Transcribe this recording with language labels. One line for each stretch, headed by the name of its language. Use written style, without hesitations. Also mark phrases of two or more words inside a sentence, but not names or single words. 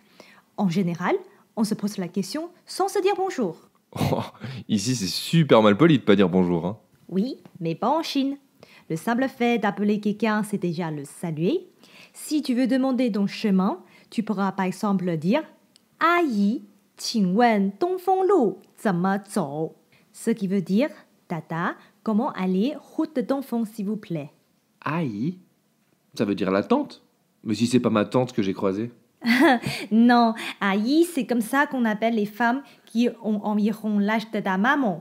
French: En général, on se pose la question sans se dire bonjour. Oh, ici, c'est super mal poli de pas dire bonjour. Hein. Oui, mais pas en Chine. Le simple fait d'appeler quelqu'un, c'est déjà le saluer. Si tu veux demander ton chemin, tu pourras par exemple dire Aïe,
Chinese: 请问东风路怎么走?
French: Ce qui veut dire Tata, comment aller route de Dongfeng s'il vous plaît? Aïe, ça veut dire la tante. Mais si c'est pas ma tante que j'ai croisée. Non, Aïe, c'est comme ça qu'on appelle les femmes qui ont environ l'âge de ta maman.